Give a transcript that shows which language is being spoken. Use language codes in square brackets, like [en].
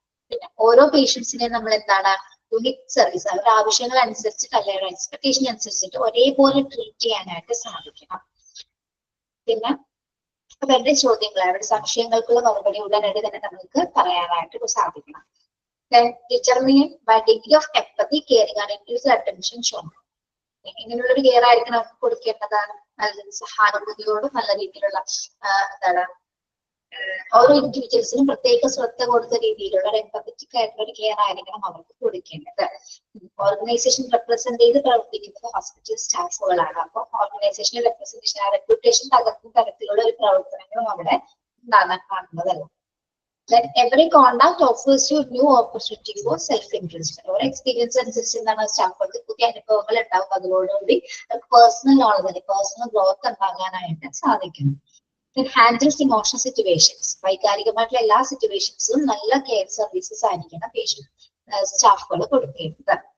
[ml] പിന്നെ ഓരോ പേഷ്യൻസിനെ നമ്മൾ എന്താണ്, യുണിക് സർവീസ്, അവരുടെ ആവശ്യങ്ങൾ അനുസരിച്ചിട്ട് അല്ലെങ്കിൽ എക്സ്പെക്ടേഷൻ അനുസരിച്ചിട്ട് ഒരേപോലെ ട്രീറ്റ് ചെയ്യാനായിട്ട് സാധിക്കണം. പിന്നെ അവരുടെ ചോദ്യങ്ങൾ, അവരുടെ സംശയങ്ങൾക്കുള്ള മറുപടി ഉടനടി തന്നെ നമുക്ക് പറയാനായിട്ട് സാധിക്കണം. [en] Then determine by degree of empathy, caring and individual attention shown. [ml] ഇങ്ങനെയുള്ള ഒരു കെയർ ആയിരിക്കണം അവർക്ക് കൊടുക്കേണ്ടത്. നല്ല സഹാനുഭൂതിയോടും നല്ല രീതിയിലുള്ള എന്താണ്, ഓരോ ഇൻഡിവിജ്വൽസിനും പ്രത്യേക ശ്രദ്ധ കൊടുത്ത രീതിയിലുള്ള ഒരു എംപത്തറ്റിക് ആയിട്ടുള്ള ഒരു കെയർ ആയിരിക്കണം അവർക്ക് കൊടുക്കേണ്ടത്. ഓർഗനൈസേഷൻ റെപ്രസെന്റ് ചെയ്ത് പ്രവർത്തിക്കുന്നത് ഹോസ്പിറ്റൽ സ്റ്റാഫുകളാണ്. അപ്പൊ ഓർഗനൈസേഷണൽ റെപ്രസെന്റേഷൻ, റെപ്യൂട്ടേഷൻ തകർക്കുന്ന തരത്തിലുള്ള ഒരു പ്രവർത്തനങ്ങളും അവിടെ ഉണ്ടാകാൻ കാണുന്നതല്ല. [en] That every conduct offers you new opportunity for self-interest. Our experience [ml] അനുസരിച്ച് എന്താണ്, സ്റ്റാഫുകൾക്ക് പുതിയ അനുഭവങ്ങൾ ഉണ്ടാവും, അതിനോടുകൂടി പേഴ്സണൽ നോളജ്, പേഴ്സണൽ ഗ്രോത്ത് ഉണ്ടാകാനായിട്ട് സാധിക്കും. [en] Then handles emotional situations. [ml] വൈകാരികമായിട്ടുള്ള എല്ലാ സിറ്റുവേഷൻസും നല്ല കെയർ സർവീസസ് ആയിരിക്കണം സ്റ്റാഫുകൾ കൊടുക്കേണ്ടത്.